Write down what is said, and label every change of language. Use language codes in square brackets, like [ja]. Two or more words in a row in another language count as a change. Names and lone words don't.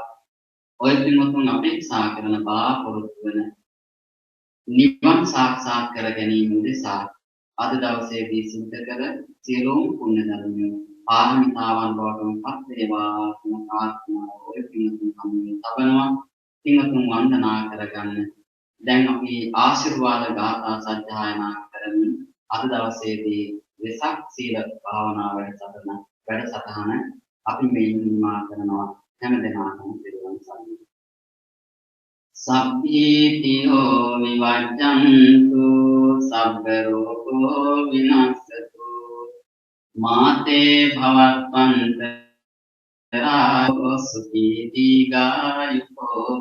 [si] ඔය පින්වතුන් අපේක්ෂා කරන බලාපොරොත්තු වන නිවන් සාක්ෂාත් කර ගැනීම උදෙසා අද දවසේදී සිද්ධ කර සියලුම පුණ්‍ය ධර්ම පාරමිතාවන් බවට පත් වේවා කියන ප්‍රාර්ථනාව ඔය පින්වතුන් සම්මේ තබනවා. පින්වතුන් වන්දනා කරගන්න. දැන් අපි ආශිර්වාද ගාථා සජ්ජායනා කරමින් අද දවසේදී වෙසක් සීල භාවනා වැඩසටහන අපි මේ නිමා කරනවා. හැම දිනකටම පිළිවන් සරණයි. [pi] සබ්බීතියෝ විවජ්ජන්තු සබ්බ රෝගෝ විනාශතු මාතේ භවත්වන්තරා සුඛී දීඝායුකෝ